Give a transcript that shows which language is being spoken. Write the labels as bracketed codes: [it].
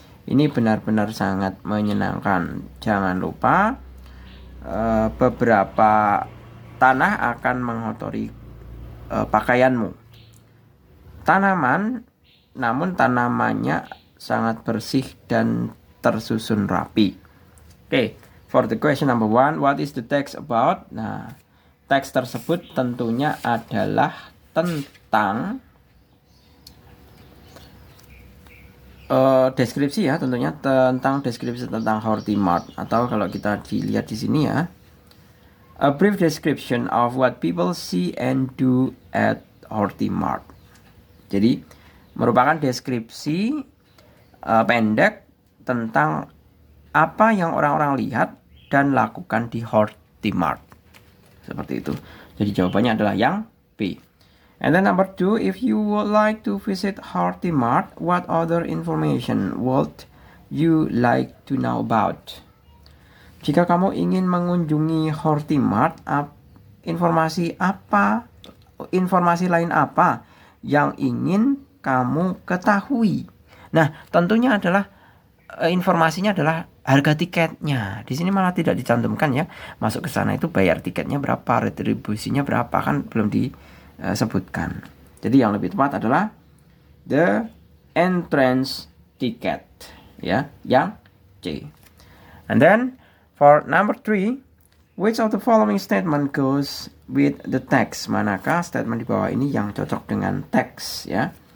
[id] Ini benar-benar sangat menyenangkan. Jangan lupa beberapa tanah akan mengotori pakaianmu. Namun tanamannya sangat bersih dan tersusun rapi. [en] Okay, for the question number 1, what is the text about? [id] Nah, teks tersebut tentunya adalah tentang deskripsi ya, tentunya tentang deskripsi tentang Hortimart, atau kalau kita dilihat di sini ya, [en] a brief description of what people see and do at Hortimart. [id] Jadi merupakan deskripsi pendek tentang apa yang orang-orang lihat dan lakukan di Hortimart. Seperti itu. Jadi jawabannya adalah yang B. [en] And then number 2, if you would like to visit Hortimart, what other information would you like to know about? [id] Jika kamu ingin mengunjungi Hortimart, informasi lain apa yang ingin kamu ketahui? Nah, tentunya adalah informasinya adalah harga tiketnya. Di sini malah tidak dicantumkan ya. Masuk ke sana itu bayar tiketnya berapa, retribusinya berapa, kan belum disebutkan. Jadi yang lebih tepat adalah [en] the entrance ticket [id] ya, yang C. [en] And then for number 3, which of the following statement goes with the text? [id] Manakah statement di bawah ini yang cocok dengan teks ya?